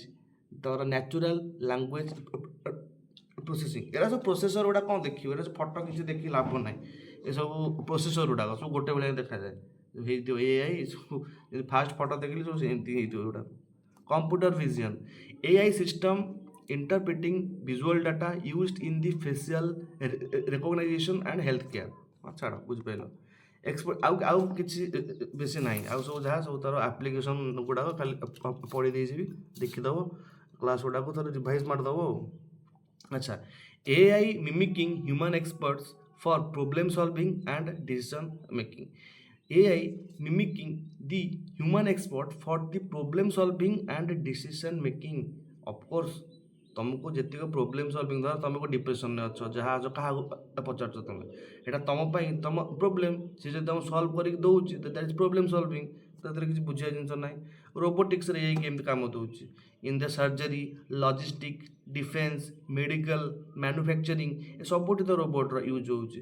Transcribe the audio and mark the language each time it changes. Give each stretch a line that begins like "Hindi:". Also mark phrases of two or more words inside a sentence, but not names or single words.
Odia: ତମର
English: natural language processing,
Odia: ଏରା ସବୁ ପ୍ରୋସେସର ଗୁଡ଼ା କ'ଣ ଦେଖିବ, ଏରା ସବୁ ଫଟୋ କିଛି ଦେଖି ଲାଭ ନାହିଁ। ଏସବୁ ପ୍ରୋସେସର ଗୁଡ଼ାକ ସବୁ ଗୋଟେ ଭଳିଆ ଦେଖାଯାଏ, ହେଇଥିବ AI ସବୁ। ଫାଷ୍ଟ ଫଟୋ ଦେଖିଲି ସବୁ ଏମିତି ହେଇଥିବ ଗୁଡ଼ାକ।
English: computer vision, AI system interpreting visual data used in the facial recognition and healthcare।
Odia: ଛାଡ଼ ବୁଝିପାରିଲ। ଏକ୍ସପର୍ଟ ଆଉ କିଛି ବେଶୀ ନାହିଁ, ଆଉ ସବୁ ଯାହା ସବୁ ତାର ଆପ୍ଲିକେସନ୍ ଗୁଡ଼ାକ ଖାଲି ପଢ଼ି ଦେଇଯିବି, ଦେଖିଦେବ କ୍ଲାସ୍ ଗୁଡ଼ାକୁ ଥରେ ରିଭାଇଜ୍ ମାରିଦେବ ଆଉ।
English: ଆଚ୍ଛା, AI mimicking human experts for problem solving and decision making. AI mimicking the human expert for the problem solving and decision making।
Odia: ଅଫକୋର୍ସ ତୁମକୁ ଯେତିକ
English: problem solving,
Odia: ଧର ତୁମକୁ ଡିପ୍ରେସନରେ ଅଛ, ଯାହା ଅଛ, କାହାକୁ ପଚାରୁଛ ତମେ, ଏଇଟା ତୁମ ପାଇଁ ତୁମ ପ୍ରୋବ୍ଲେମ୍, ସେ ଯଦି ତୁମକୁ ସଲ୍ଭ କରିକି ଦେଉଛି ତ
English: that is problem solving.
Odia: ସେଥିରେ କିଛି ବୁଝିବା ଜିନିଷ ନାହିଁ। ରୋବୋଟିକ୍ସରେ ଏଇ କେମିତି କାମ ଦେଉଛି,
English: in the surgery,
Odia: ଲଜିଷ୍ଟିକ୍, ଡିଫେନ୍ସ, ମେଡ଼ିକାଲ, ମ୍ୟାନୁଫ୍ୟାକ୍ଚରିଂ, ଏ ସବୁଠି ତ ରୋବୋଟ୍ର ୟୁଜ୍ ହେଉଛି।